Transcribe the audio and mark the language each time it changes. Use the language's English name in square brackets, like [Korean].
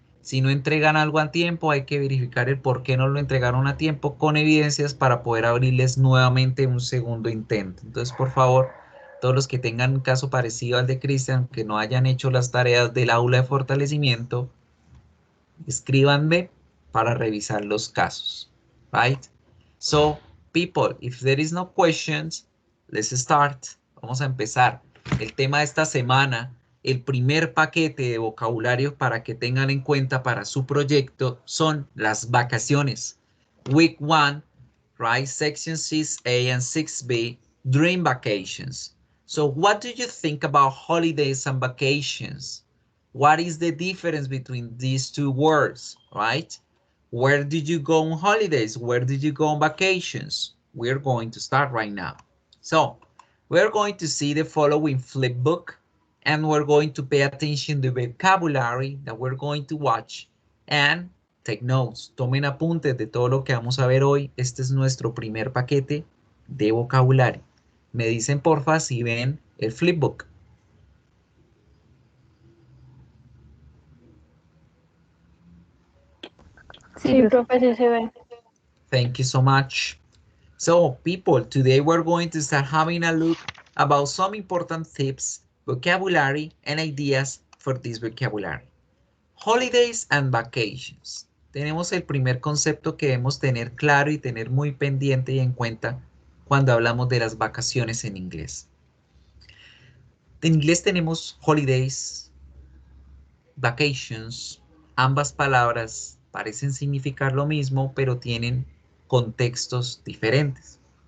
[Spanish] Si no entregan algo a tiempo, hay que verificar el por qué no lo entregaron a tiempo con evidencias para poder abrirles nuevamente un segundo intento. Entonces, por favor, todos los que tengan un caso parecido al de Cristian, que no hayan hecho las tareas del aula de fortalecimiento, escríbanme para revisar los casos, right? [English] So, people, if there is no questions, let's start. [Spanish] Vamos a empezar. El tema de esta semana, el primer paquete de vocabulario para que tengan en cuenta para su proyecto son las vacaciones. [English] Week 1, right? Section 6A and 6B, dream vacations. So what do you think about holidays and vacations? What is the difference between these two words, right? Where did you go on holidays? Where did you go on vacations? We're going to start right now. So, we're going to see the following flip book, and we're going to pay attention to the vocabulary that we're going to watch, and take notes. [Spanish] Tomen apuntes de todo lo que vamos a ver hoy. Este es nuestro primer paquete de vocabulario. Me dicen porfa si ven el flipbook. Sí, profe, sí se ve. [English] Thank you so much. So, people, today we're going to start having a look about some important tips, vocabulary, and ideas for this vocabulary. Holidays and vacations. [Spanish] Tenemos el primer concepto que debemos tener claro y tener muy pendiente y en cuenta cuando hablamos de las vacaciones en inglés. En inglés tenemos holidays, vacations. Ambas palabras parecen significar lo mismo, pero tienen contextos diferentes.